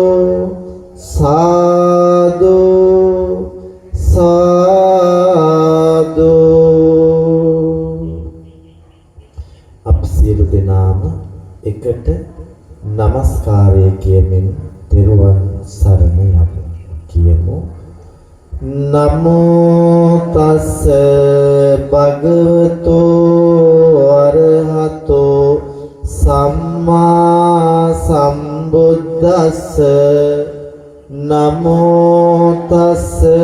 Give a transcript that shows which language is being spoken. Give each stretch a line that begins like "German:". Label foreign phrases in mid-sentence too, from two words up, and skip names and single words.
Sinhala: සාදු සාදු අප සියලු දෙනාම එකට নমස්කාරය කියමින් තෙරුවන් සරණ යමු කියමු
Pali: නමෝ තස්ස භගවතෝ අරහතෝ සම්මා සම්බුද්දස්ස නමෝ තස්ස